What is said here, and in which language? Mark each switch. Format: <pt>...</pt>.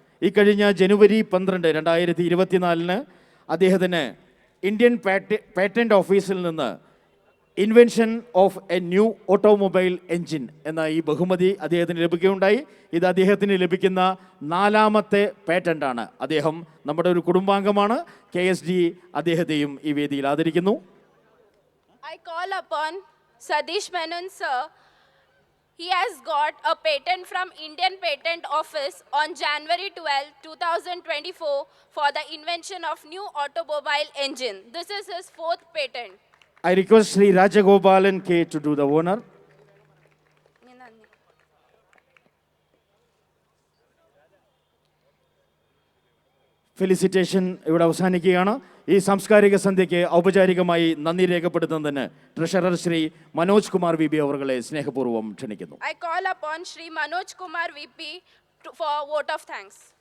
<ml>ഈ കഴിഞ്ഞ ജനുവരി 12, 2024 അദ്ദേഹത്തിന് ഇന്ത്യൻ പാറ്റന്റ് ഓഫീസിൽ നിന്ന്</ml> <en>invention of a new automobile engine</en> <ml>എന്ന ഈ ബഹുമതി അദ്ദേഹത്തിന് ലഭിക്കുകയുണ്ടായി. ഇത് അദ്ദേഹത്തിന് ലഭിക്കുന്ന 4ാമത്തെ പാറ്റന്റാണ്. അദ്ദേഹം നമ്മുടെ ഒരു കുടുംബാംഗമാണ്. KSD അദ്ദേഹത്തെയും ഈ വേദിയിൽ ആദരിക്കുന്നു.</ml> <en>I call upon Sadish Menon sir. He has got a patent from Indian Patent Office on January 12, 2024 for the invention of new automobile engine. This is his 4th patent. I request Sri Rajagopalan K to do the honor.</en> <ml>Felicitation ഇവിടെ അവസാനിക്കുകയാണ്. ഈ സാംസ്കാരിക സന്ധ്യയ്ക്ക് ഔപചാരികമായി നന്ദി രേഖപ്പെടുത്തുന്നതിന് treasurer Shri Manoj Kumar VP അവരെ സ്നേഹപൂർവ്വം ക്ഷണിക്കുന്നു.</ml> <en>I call upon Shri Manoj Kumar VP for a vote of thanks.</en>